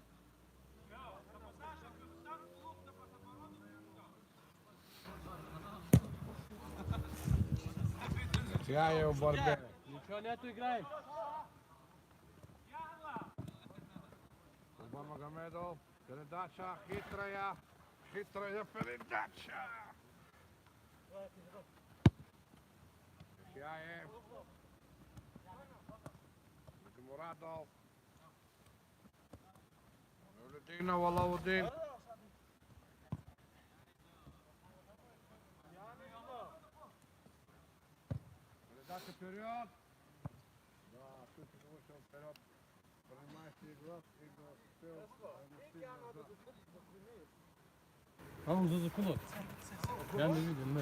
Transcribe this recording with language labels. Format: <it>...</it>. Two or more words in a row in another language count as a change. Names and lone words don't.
<ru>Яхяев в борьбе. Ничего нету, играем. Курбан Магомедов. Передача хитрая. Хитрая передача. Яхяев. Мурадов. Мавлютдинов, Алаудин. Передача вперед. Да, тут вышел вперед. Принимающий игрок и успел нанести назад. А он за кулак. Я не видел, не.</ru>